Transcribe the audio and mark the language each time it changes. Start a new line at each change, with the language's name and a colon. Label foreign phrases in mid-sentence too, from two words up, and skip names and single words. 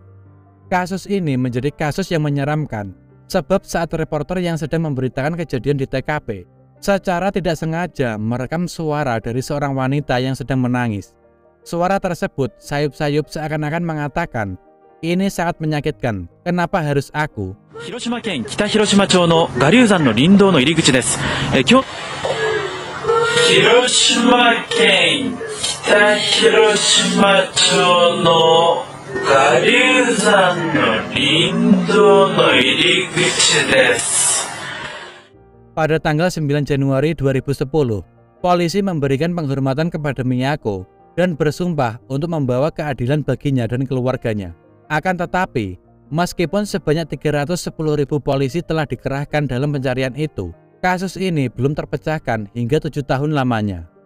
Indonesian: Kasus ini menjadi kasus yang menyeramkan sebab saat reporter yang sedang memberitakan kejadian di TKP secara tidak sengaja merekam suara dari seorang wanita yang sedang menangis. Suara tersebut sayup-sayup seakan-akan mengatakan, "Ini sangat menyakitkan. Kenapa harus aku?"
Japanese: 広島県北広島町の我流山の林道の入り口です。広島県北広島町の我流山の林道の入り口です。
Indonesian: Pada tanggal 9 Januari 2010, polisi memberikan penghormatan kepada Miyako dan bersumpah untuk membawa keadilan baginya dan keluarganya. Akan tetapi, meskipun sebanyak 310.000 polisi telah dikerahkan dalam pencarian itu, kasus ini belum terpecahkan hingga 7 tahun lamanya.